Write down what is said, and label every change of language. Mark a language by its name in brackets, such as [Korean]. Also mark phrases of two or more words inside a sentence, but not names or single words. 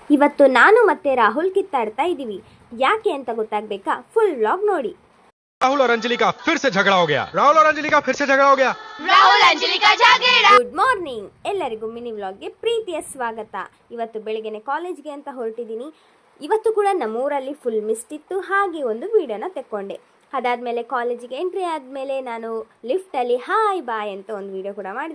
[Kannada] ಇವತ್ತು ನಾನು ಮತ್ತೆ ರಾಹುಲ್ ಕಿತ್ತಾಡ್ತಾ ಇದ್ದೀವಿ. ಯಾಕೆ ಅಂತ ಗೊತ್ತಾಗಬೇಕಾ? [English] full vlog [Kannada] ನೋಡಿ. [Hindi] राहुल और अंजलि का फिर से झगड़ा हो गया। राहुल और अंजलि का फिर से झगड़ा हो गया। राहुल अंजलि का झगड़ा. [English] good morning, [Kannada] ಎಲ್ಲರಿಗೂ ಮಿನಿ ವ್ಲಾಗ್ಗೆ ಪ್ರೀತಿಯ ಸ್ವಾಗತ. ಇವತ್ತು ಬೆಳಗ್ಗೆನೆ ಕಾಲೇಜ್ಗೆ ಅಂತ ಹೊರಟಿದ್ದೀನಿ. ಇವತ್ತು ಕೂಡ ನಮ್ಮೂರಲ್ಲಿ [English] full mist [Kannada] ಇತ್ತು, ಹಾಗೆ ಒಂದು ವಿಡಿಯೋನ ತೆಕ್ಕೊಂಡೆ. ಅದಾದಮೇಲೆ ಕಾಲೇಜಿಗೆ ಎಂಟ್ರಿ ಆದಮೇಲೆ ನಾನು ಲಿಫ್ಟಲ್ಲಿ [English] hi bye [Kannada] ಅಂತ ಒಂದು ವಿಡಿಯೋ ಕೂಡ ಮಾಡಿದೆ.